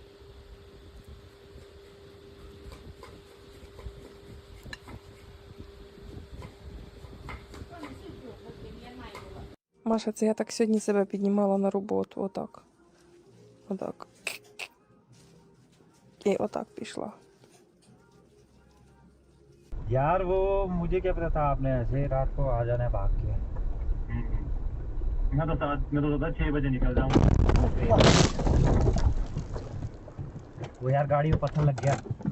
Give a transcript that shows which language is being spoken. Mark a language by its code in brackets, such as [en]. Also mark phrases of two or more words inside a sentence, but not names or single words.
[uk] Маша, це я так сьогодні себе піднімала на роботу. Отак. Отак. І отак пішла. [hi] यार वो मुझे क्या पता था आपने ऐसे रात को आ जाना है भाग के। मैं तो सोचा 6 बजे निकल जाऊँ। वो यार गाड़ी में पत्थर लग गया।